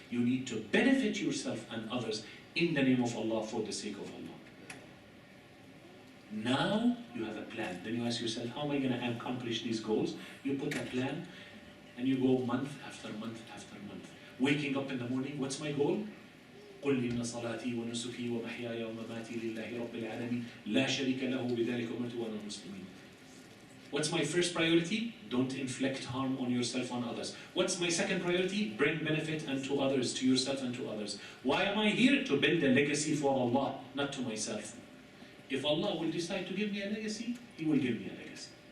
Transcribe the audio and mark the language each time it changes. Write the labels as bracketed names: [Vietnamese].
[English] You need to benefit yourself and others in the name of Allah, for the sake of Allah. Now you have a plan. Then you ask yourself, how am I going to accomplish these goals? You put a plan and you go month after month after month. Waking up in the morning, what's my goal? [Arabic] قل إن صلاتي ونسكي ومحياي ومماتي لله رب العالمين لا شريك له بذلك أمرت وأنا المسلمين. [English] What's my first priority? Don't inflict harm on yourself and others. What's my second priority? Bring benefit unto others, to yourself and to others. Why am I here? To build a legacy for Allah, not to myself. If Allah will decide to give me a legacy, He will give me a legacy.